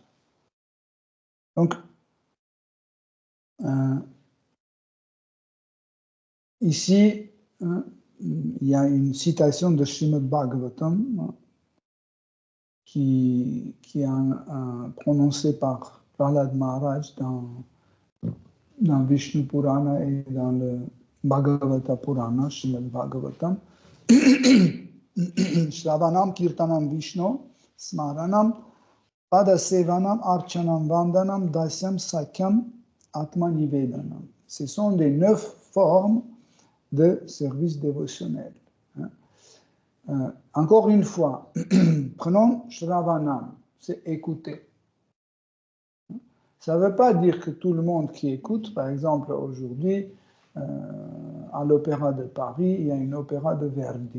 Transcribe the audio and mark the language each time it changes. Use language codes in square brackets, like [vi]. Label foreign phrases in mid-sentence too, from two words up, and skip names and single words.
[fr] Donc, ici, il y a une citation de Srimad Bhagavatam qui est prononcée par Prahlad Maharaj dans Vishnu Purana et dans le Bhagavata Purana, Srimad Bhagavatam. [sa] श्रवणं कीर्तनं विष्णु स्मरणं पादसेवनम् अर्चनं वन्दनं दास्यं सख्यम् आत्मनिवेदनम्. [fr] Ce sont les 9 formes de service dévotionnel. Encore une fois, prenons Shravanam, c'est écouter. Ça ne veut pas dire que tout le monde qui écoute, par exemple aujourd'hui, à l'Opéra de Paris, il y a une opéra de Verdi.